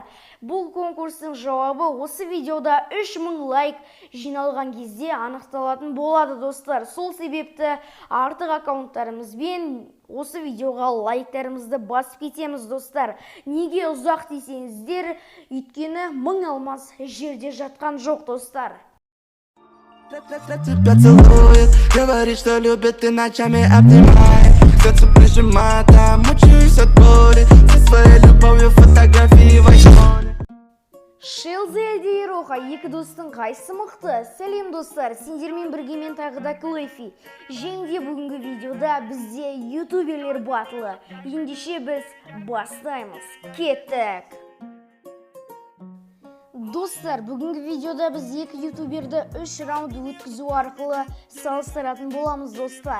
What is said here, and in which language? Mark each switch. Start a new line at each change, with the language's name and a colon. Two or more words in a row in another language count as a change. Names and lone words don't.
Kazakh: Бұл конкурстың жауабы осы видеода 3000 лайк жиналған кезде анықталатын болады достар. Сол себепті артық аккаунттарымызбен осы видеоға лайктарымызды басып кетеміз достар. Неге ұзақ десеңіздер, өйткені 1000 алмаз жерде жатқан жоқ достар.
Russian: Тебя целует, говорит, что любит, и ночами обнимает. Сердце прижимает, а мучаюсь от боли. Со своей любовью фотографии в айфоне.
Kazakh: Шелзи әлде Ероха, екі достың қайсы мықты? Сәлем достар, сендермен біргемен тағы да Клэфи. Және де бүгінгі видеода бізде ютуберлер батылы. Ендеше біз бастаймыз. Кеттік! Достар, бүгінгі видеода біз екі ютуберді 3 раунд өткізу арқылы салыстыратын боламыз достар.